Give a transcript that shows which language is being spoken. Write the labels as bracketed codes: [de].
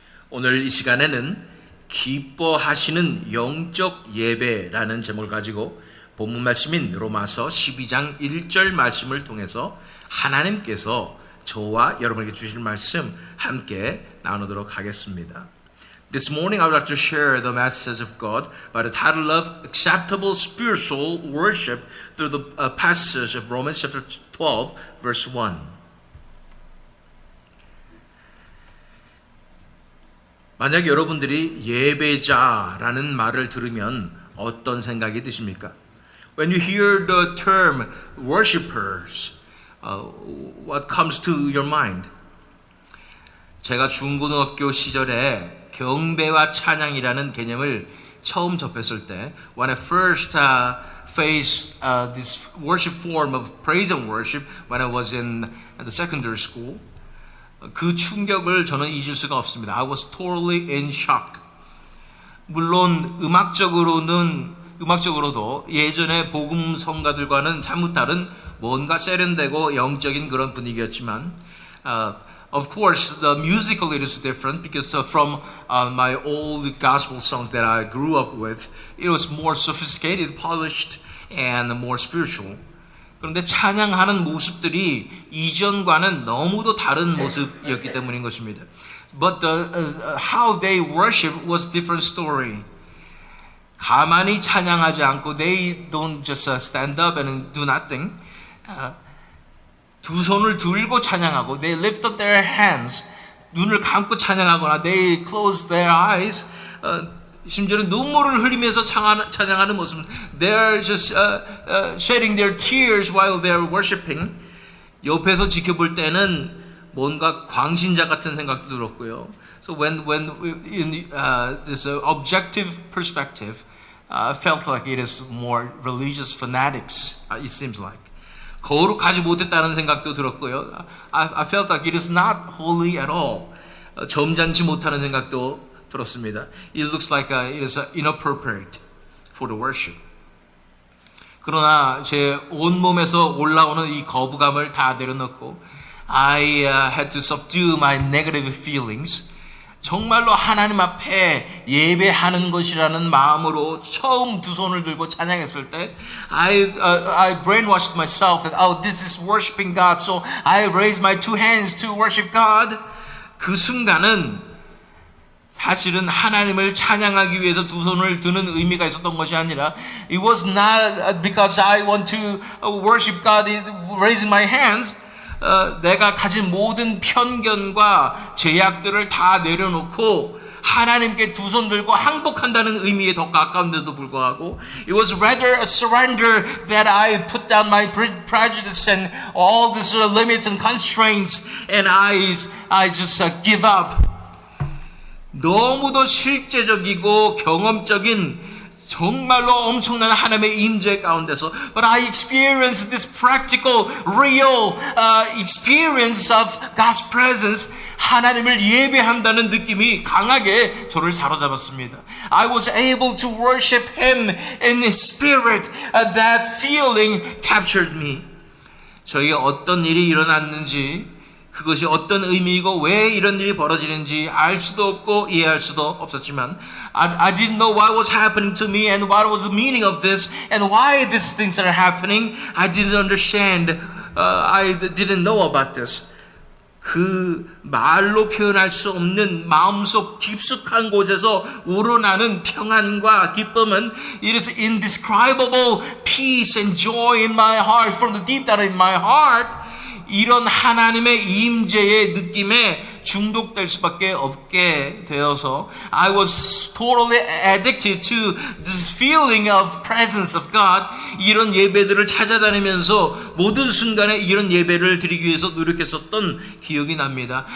[ko] 오늘 이 시간에는 기뻐하시는 영적 예배라는 제목을 가지고 본문 말씀인 로마서 12장 1절 말씀을 통해서 하나님께서 저와 여러분에게 주실 말씀 함께 나누도록 하겠습니다. [en] This morning I would like to share the message of God by the title of Acceptable Spiritual Worship through the passage of Romans chapter 12 verse 1. [ko] 만약 여러분들이 예배자라는 말을 들으면 어떤 생각이 드십니까? [en] When you hear the term worshipers, what comes to your mind? [ko] 제가 중고등학교 시절에 경배와 찬양이라는 개념을 처음 접했을 때, [en] when I first faced this worship form of praise and worship when I was in the secondary school, [ko] 그 충격을 저는 잊을 수가 없습니다. [en] I was totally in shock. [ko] 물론 음악적으로도 예전의 복음 성가들과는 사뭇 다른 뭔가 세련되고 영적인 그런 분위기였지만, [en] of course, the musically it is different because from my old gospel songs that I grew up with, it was more sophisticated, polished, and more spiritual. [ko] 그런데 찬양하는 모습들이 이전과는 너무도 다른 모습이었기 때문인 것입니다. [en] But how they worship was different story. [ko] 가만히 찬양하지 않고 [en] they don't just stand up and do nothing. [ko] 두 손을 들고 찬양하고 [en] they lift up their hands. [ko] 눈을 감고 찬양하거나 [en] they close their eyes. [ko] 심지어는 눈물을 흘리면서 찬양하는 모습. [en] They're just shedding their tears while they're worshiping. [ko] 옆에서 지켜볼 때는 뭔가 광신자 같은 생각도 들었고요. [en] So when in this objective perspective, felt like it is more religious fanatics. It seems like [ko] 거룩하지 못했다는 생각도 들었고요. [en] I felt like it is not holy at all. [ko] 점잖지 못하는 생각도 들었습니다. [en] It looks like it is inappropriate for the worship. [ko] 그러나 제 온몸에서 올라오는 이 거부감을 다 내려놓고 [en] I had to subdue my negative feelings. [ko] 정말로 하나님 앞에 예배하는 것이라는 마음으로 처음 두 손을 들고 찬양했을 때 [en] I brainwashed myself that this is worshiping God, so I raised my two hands to worship God. [ko] 그 순간은 사실은 하나님을 찬양하기 위해서 두 손을 드는 의미가 있었던 것이 아니라 [en] it was not because I want to worship God raising my hands. [ko] 내가 가진 모든 편견과 제약들을 다 내려놓고 하나님께 두 손 들고 항복한다는 의미에 더 가까운데도 불구하고 [en] it was rather a surrender that I put down my prejudice and all these limits and constraints and I just give up. [ko] 너무도 실제적이고 경험적인 정말로 엄청난 하나님의 임재 가운데서 [en] but I experienced this practical, real experience of God's presence. [ko] 하나님을 예배한다는 느낌이 강하게 저를 사로잡았습니다. [en] I was able to worship Him in spirit. That feeling captured me. [ko] 저에게 어떤 일이 일어났는지 그것이 어떤 의미이고 왜 이런 일이 벌어지는지 알 수도 없고 이해할 수도 없었지만 [en] I didn't know what was happening to me and what was the meaning of this and why these things are happening. I didn't understand. I didn't know about this. [ko] 그 말로 표현할 수 없는 마음속 깊숙한 곳에서 우러나는 평안과 기쁨은 [en] it is indescribable peace and joy in my heart from the deep down in my heart. [ko] 이런 하나님의 임재의 느낌에 중독될 수밖에 없게 되어서 [en] I was totally addicted to this feeling of presence of God. [ko] 이런 예배들을 찾아다니면서 모든 순간에 이런 예배를 드리기 위해서 노력했었던 기억이 납니다.